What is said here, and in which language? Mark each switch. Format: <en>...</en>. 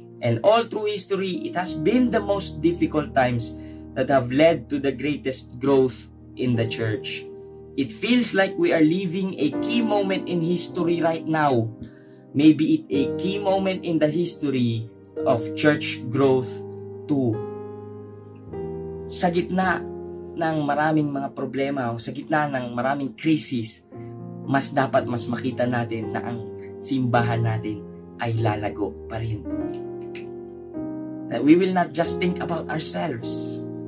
<en>And all through history, it has been the most difficult times that have led to the greatest growth in the church. It feels like we are living a key moment in history right now. Maybe it a key moment in the history of church growth too.</en> <tl>Sa gitna ng maraming mga problema o sa gitna ng maraming krisis, mas makita natin na ang simbahan natin ay lalago pa rin.</tl> <en>That we will not just think about ourselves.</en>